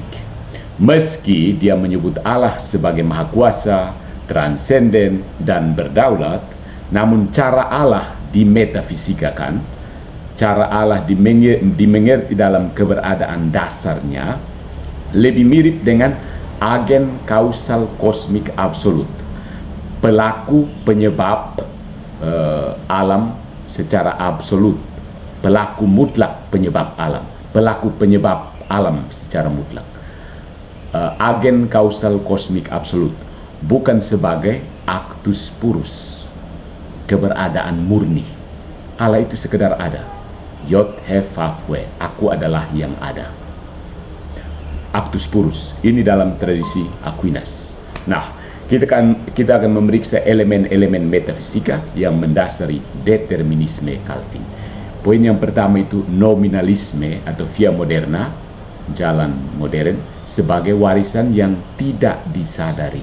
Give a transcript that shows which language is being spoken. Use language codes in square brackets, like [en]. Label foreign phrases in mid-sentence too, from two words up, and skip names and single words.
[id] Meski dia menyebut Allah sebagai maha kuasa, transenden, dan berdaulat, namun cara Allah dimetafisikakan, cara Allah dimengerti dalam keberadaan dasarnya lebih mirip dengan agen kausal kosmik absolut, pelaku penyebab alam secara absolut, pelaku mutlak penyebab alam, pelaku penyebab alam secara mutlak, agen kausal kosmik absolut, bukan sebagai [la] actus purus, [id] keberadaan murni. Allah itu sekedar ada. Yod he fafwe, aku adalah yang ada. [la] Actus purus, [id] ini dalam tradisi Aquinas. Nah, kita akan memeriksa elemen-elemen metafisika yang mendasari determinisme Calvin. Poin yang pertama itu nominalisme atau [la] via moderna, [id] jalan modern, sebagai warisan yang tidak disadari.